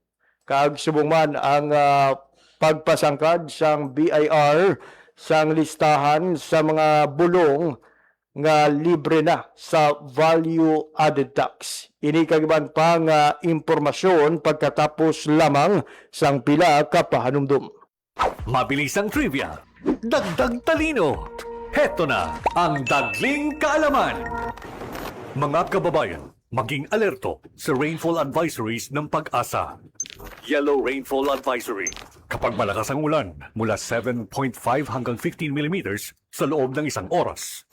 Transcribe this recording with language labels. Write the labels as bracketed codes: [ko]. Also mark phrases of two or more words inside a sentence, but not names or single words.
[hil] Kag subong man ang pagpasangkad sang BIR sang listahan sa mga bulong nga libre na sa value added tax. Ini kagiban pa nga impormasyon pagkatapos lamang sang pila ka pahanumdum. [tl] Mabilis ang trivia, dagdag talino. Heto na ang Dagling Kaalaman. Mga kababayan, maging alerto sa [en] rainfall advisories [tl] ng Pag-asa. Yellow Rainfall Advisory. Kapag malakas ang ulan, mula 7.5 hanggang 15 millimeters sa loob ng isang oras.